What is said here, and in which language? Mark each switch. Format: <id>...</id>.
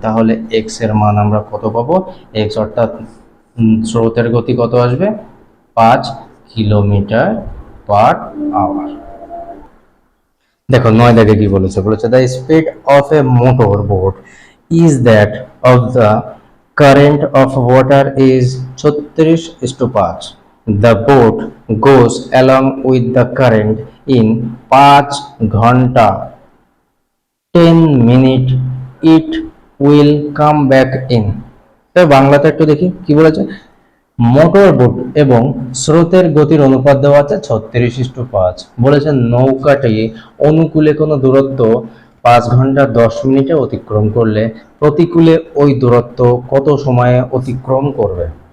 <bn>তাহলে x এর মান আমরা কত পাবো, x অর্থাৎ স্রোতের গতি কত আসবে, 5 কিলোমিটার/আওয়ার। দেখো 9 দাগে কি বলেছে, বলেছে</bn> <en>The speed of a motor boat is that of the current of water is 36:5. The boat goes along with the current in</en> <bn>5 ঘন্টা 10 minute,</bn> <en>it will come back in।</en> <bn>তো বাংলাতে একটু দেখি কি বলেছে। মোটর বোট এবং স্রোতের গতির অনুপাত দেওয়া আছে 36:5। বলেছে নৌকাটি অনুকূলে কোনো দূরত্ব 5 ঘন্টা 10 মিনিটে অতিক্রম করলে প্রতিকূলে ওই দূরত্ব কত সময়ে অতিক্রম করবে।</bn>